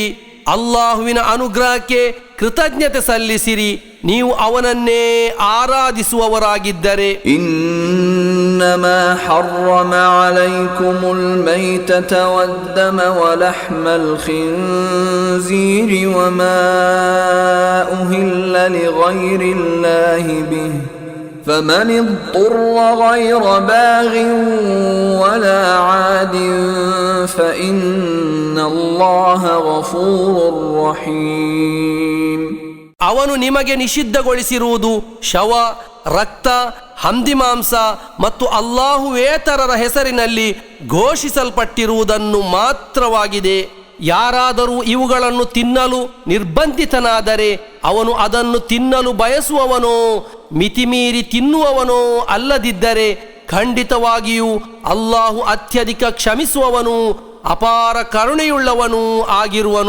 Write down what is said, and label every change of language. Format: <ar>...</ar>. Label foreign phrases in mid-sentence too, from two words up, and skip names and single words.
<kn>ಅಲ್ಲಾಹುವಿನ ಅನುಗ್ರಹಕ್ಕೆ ಕೃತಜ್ಞತೆ ಸಲ್ಲಿಸಿರಿ, ನೀವು ಅವನನ್ನೇ ಆರಾಧಿಸುವವರಾಗಿದ್ದರೆ.</kn> <ar>إنما حرم عليكم الميتة والدم ولحم الخنزير وما أهل لغير الله به فمن اضطر غير باغ ولا عاد فإن الله غفور رحيم.</ar> <kn>ಅವನು ನಿಮಗೆ ನಿಷಿದ್ಧಗೊಳಿಸಿರುವುದು ಶವ, ರಕ್ತ, ಹಂದಿಮಾಂಸ ಮತ್ತು ಅಲ್ಲಾಹುವೇತರರ ಹೆಸರಿನಲ್ಲಿ ಘೋಷಿಸಲ್ಪಟ್ಟಿರುವುದನ್ನು ಮಾತ್ರವಾಗಿದೆ. ಯಾರಾದರೂ ಇವುಗಳನ್ನು ತಿನ್ನಲು ನಿರ್ಬಂಧಿತನಾದರೆ ಅವನು ಅದನ್ನು ತಿನ್ನಲು ಬಯಸುವವನೋ ಮಿತಿಮೀರಿ ತಿನ್ನುವವನೋ ಅಲ್ಲದಿದ್ದರೆ ಖಂಡಿತವಾಗಿಯೂ ಅಲ್ಲಾಹು ಅತ್ಯಧಿಕ ಕ್ಷಮಿಸುವವನು ಅಪಾರ ಕರುಣೆಯುಳ್ಳವನೂ ಆಗಿರುವನು.</kn>